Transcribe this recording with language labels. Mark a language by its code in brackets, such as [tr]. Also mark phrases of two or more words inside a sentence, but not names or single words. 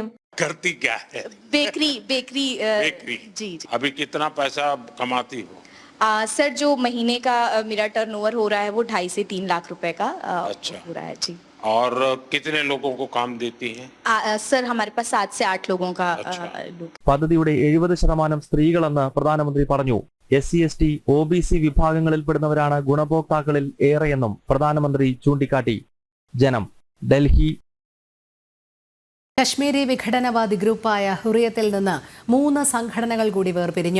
[hi] करती क्या है? बेकरी जी। अभी कितना पैसा कमाती हो? सर जो महीने का मेरा टर्नओवर हो रहा है वो 2.5 से 3 लाख रुपए का हो रहा है जी। और कितने लोगों को काम देती हैं? सर हमारे पास 7 से 8 लोगों का [ml] പദ്ധതിയുടെ 70% സ്ത്രീകളെന്ന് പ്രധാനമന്ത്രി പറഞ്ഞു. SC/ST OBC വിഭാഗങ്ങളിൽപ്പെടുന്നവരാണ് ഗുണഭോക്താക്കളിൽ ഏറെയെന്നും പ്രധാനമന്ത്രി ചൂണ്ടിക്കാട്ടി. ജനം, ഡൽഹി. കശ്മീരി വിഘടനവാദി ഗ്രൂപ്പായ ഹുറിയത്തിൽ നിന്ന് 3 സംഘടനകൾ കൂടി വേർപിരിഞ്ഞു.